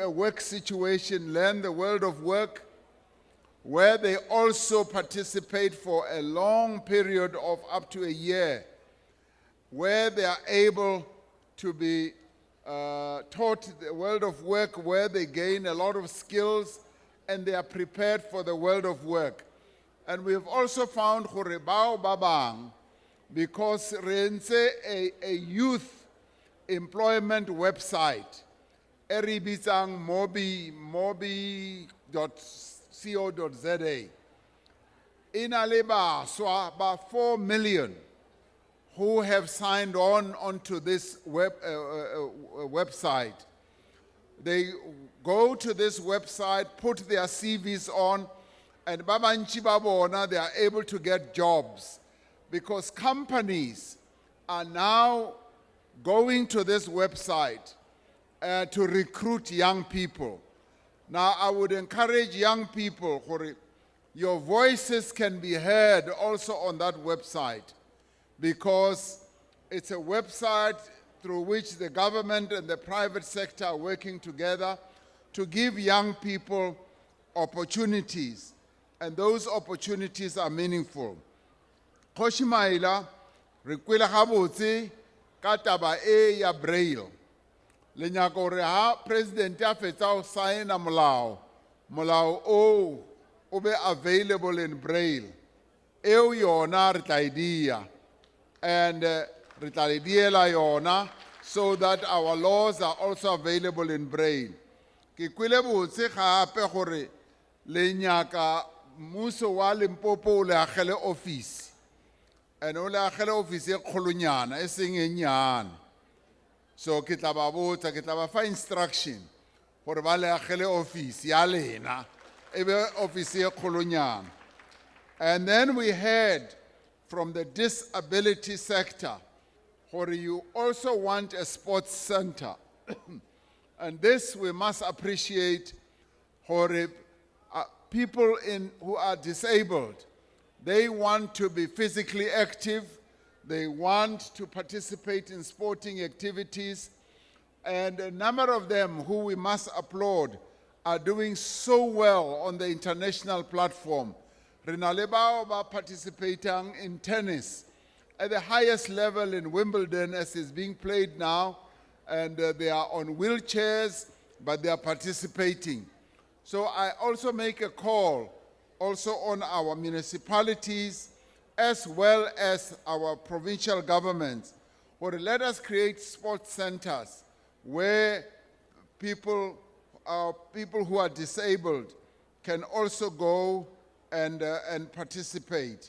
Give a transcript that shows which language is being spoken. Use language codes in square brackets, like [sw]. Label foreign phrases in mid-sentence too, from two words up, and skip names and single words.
[en] a work situation, learn the world of work, where they also participate for a long period of up to a year, where they are able to be taught the world of work, where they gain a lot of skills and they are prepared for the world of work. And we have also found [nso] gore bao ba bang, [en] because [nso] re ntse [en] a youth employment website [nso] e re bitsang [en] mobi.co.za [nso] ina le baswa ba [en] 4 million who have signed on onto this website. They go to this website, put their CVs on, and [nso] babantshi ba bona, [en] they are able to get jobs, because companies are now going to this website to recruit young people. Now, I would encourage young people, your voices can be heard also on that website, because it's a website through which the government and the private sector are working together to give young people opportunities, and those opportunities are meaningful. [nso] Kgoshi Maila re kwele gabotse ka taba e ya Braille. Le nyaka gore ha president a fetsa ho signa molao o be [en] available in Braille. [nso] Eo yona re tla idia, [en] and [nso] re tla idiela yona [en] so that our laws are also available in Braille. [nso] Ke kwele botse gape gore le nyaka mmuso wa Limpopo le agele office, and o le agele office e kgolonyana e seng e nyane. So ke tla ba botsa, ke tla ba fa instruction gore ba le agele office ya lena e be office e kgolonyana. [en] And then we heard from the disability sector, or you also want a sports center. And this we must appreciate, for people who are disabled, they want to be physically active, they want to participate in sporting activities, and a number of them who we must applaud are doing so well on the international platform. [nso] Rena le bao ba [en] participating in tennis at the highest level in Wimbledon, as is being played now, and they are on wheelchairs, but they are participating. So I also make a call also on our municipalities as well as our provincial governments, or let us create sports centers where people who are disabled can also go and participate.